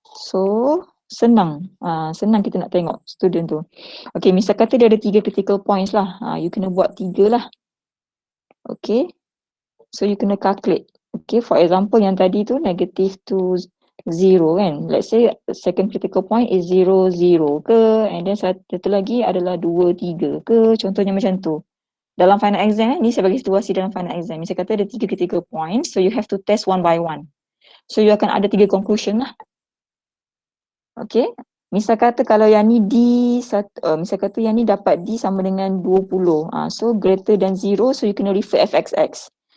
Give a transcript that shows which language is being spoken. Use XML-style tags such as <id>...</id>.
<ms>So, senang. Senang kita nak tengok student tu. Okay, misal kata dia ada 3 critical points lah. You kena buat 3 lah. Okay. So, you kena calculate.</ms> <en>Okay, for example</en> <ms>yang tadi tu</ms> <en>negative to 0 kan. Let's say second critical point is 0, 0 ke. And then</en> <ms>satu lagi adalah 2, 3 ke. Contohnya macam tu. Dalam final exam ni saya bagi situasi dalam final exam. Misal kata ada 3 critical points.</ms> <en>So, you have to test one by one.</en> <ms>So, you akan ada 3 conclusion lah. Okay, misal kata kalau yang ni D, misal kata yang ni dapat D sama dengan 20.</ms> <en>So greater than 0, so you kena refer fxx.</en>